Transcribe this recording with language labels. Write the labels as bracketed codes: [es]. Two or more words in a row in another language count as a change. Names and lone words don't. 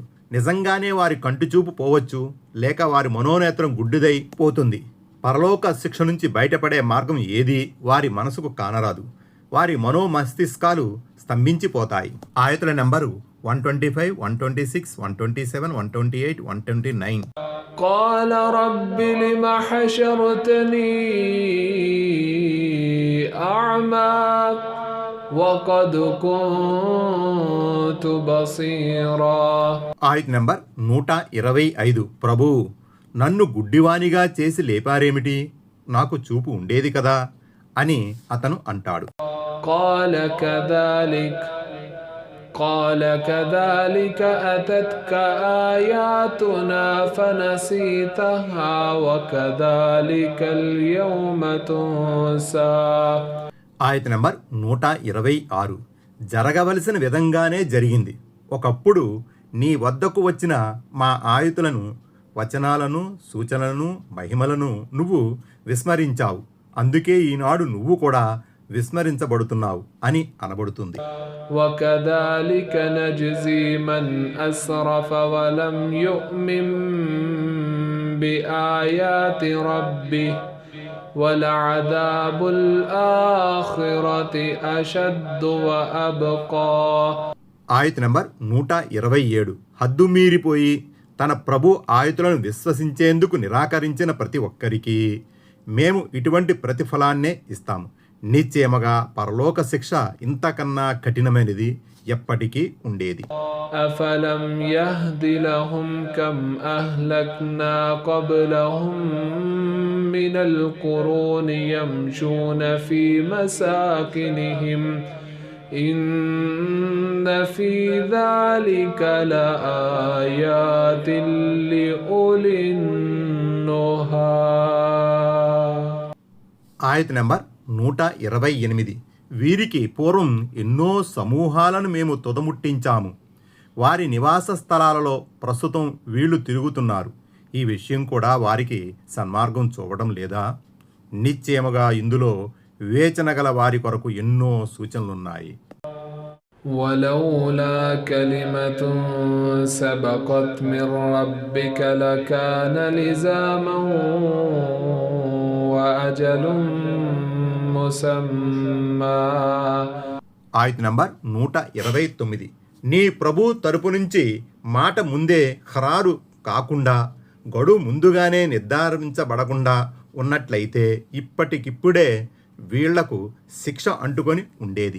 [te] నిజంగానే వారి కంటిచూపు పోవచ్చు, లేక వారి మనోనేత్రం గుడ్డిదై పోతుంది. పరలోక శిక్ష నుంచి బయటపడే మార్గం ఏది వారి మనసుకు కానరాదు. వారి మనోమస్తిష్కాలు స్తంభించిపోతాయి. ఆయతుల నెంబరు 125, 126, 127, 128, 129. [ar] قال رب لم حشرتني أعمى وقد كنت بصيرا. [te] ఆయత నెంబర్ 125. ప్రభు, నన్ను గుడ్డివానిగా చేసి లేపారేమిటి? నాకు చూపు ఉండేది కదా అని అతను అంటాడు. [ar] قال كذلك أتتك آياتنا فنسيتها وكذلك اليوم تنسى. [te] ఆయత నెంబర్ 126. జరగవలసిన విధంగానే జరిగింది. ఒకప్పుడు నీ వద్దకు వచ్చిన మా ఆయుతులను, వచనాలను, సూచనలను, మహిమలను నువ్వు విస్మరించావు. అందుకే ఈనాడు నువ్వు కూడా విస్మరించబడుతున్నావు అని అనబడుతుంది. [ar] وكذلك نجزي من أسرف ولم يؤمن بآيات ربه ولعذاب الآخرة أشد وأبقى. [te] ఆయత నెంబర్ 127. హద్దు మీరిపోయి తన ప్రభు ఆయతులను విశ్వసించేందుకు నిరాకరించిన ప్రతి ఒక్కరికి మేము ఇటువంటి ప్రతిఫలాన్నే ఇస్తాము. నిశ్చయముగా పరలోక శిక్ష ఇంతకన్నా కఠినమైనది ఎప్పటికీ ఉండేది. [ar] أفلم يهد لهم كم أهلكنا قبلهم من القرون يمشون في مساكنهم إن في ذلك لآيات لأولي النهى. [te] ఆయత నెంబర్ 128. వీరికి పూర్వం ఎన్నో సమూహాలను మేము తుదముట్టించాము. వారి నివాస స్థలాలలో ప్రస్తుతం వీళ్ళు తిరుగుతున్నారు. ఈ విషయం కూడా వారికి సన్మార్గం చూపడం లేదా? నిశ్చయముగా ఇందులో వివేచన గల వారి కొరకు ఎన్నో సూచనలున్నాయి. [ar] ولولا كلمة سبقت من ربك لكان لزاما وأجل مسمى. [te] ఆయత నంబర్ 129. నీ ప్రభు తరపు నుంచి మాట ముందే ఖరారు కాకుండా, గడువు ముందుగానే నిర్ధారించబడకుండా ఉన్నట్లయితే ఇప్పటికిప్పుడే వీళ్లకు శిక్ష అంటుకొని ఉండేది.